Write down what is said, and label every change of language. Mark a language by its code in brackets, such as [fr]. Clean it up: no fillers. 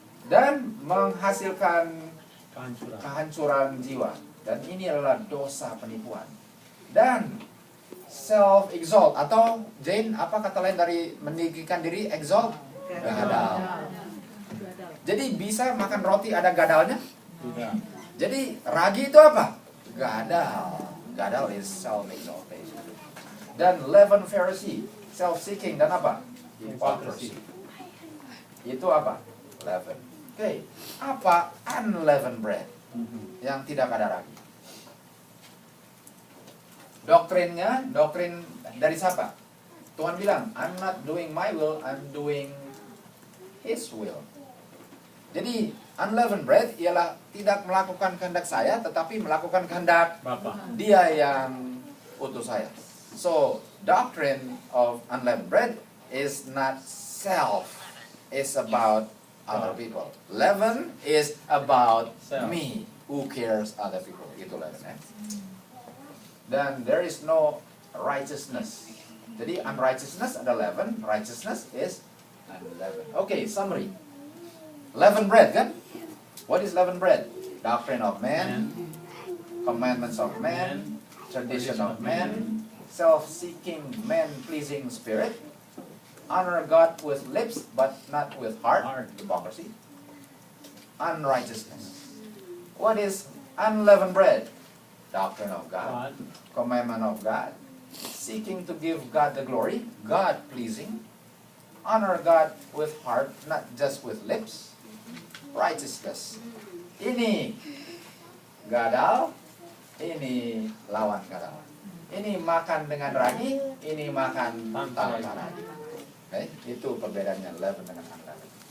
[id] Dan menghasilkan kehancuran jiwa. Dan ini adalah dosa penipuan. Dan self-exalt, atau Jane, apa kata lain dari meninggikan diri? Exalt? Gadal. Jadi bisa makan roti ada gadalnya? Tidak. Jadi ragi itu apa? Gadal. [en] Gadal is self-exaltation. [id] Dan leaven Pharisee, self-seeking, dan apa? Hypocrisy. Itu apa? Leaven. Oke. Apa unleavened bread? Yang tidak ada ragi. Doktrinnya, doktrin dari siapa? Tuhan bilang, [en] I'm not doing my will, I'm doing His will. [id] Jadi, unleavened bread ialah tidak melakukan kehendak saya, tetapi melakukan kehendak Bapa. Dia yang utus saya. [en] So, doctrine of unleavened bread is not self. It's about other people. Leaven is about Self. me. Who cares other people? Itu leaven, ya. Dan there is no righteousness. Jadi unrighteousness ada leaven, righteousness is unleavened. Okay, summary. Leavened bread kan? What is leavened bread? Doctrine of man, commandments of man, tradition of man, self-seeking, man-pleasing spirit, honor God with lips but not with heart, hypocrisy, unrighteousness. What is unleavened bread? Doctrine of God, commandment of God, seeking to give God the glory, God-pleasing, honor God with heart, not just with lips, righteousness. [id] Ini gadal, ini lawan gadal. Ini makan dengan ragi, ini makan tanpa ragi. Okay? Itu perbedaannya leaven dengan unleavened.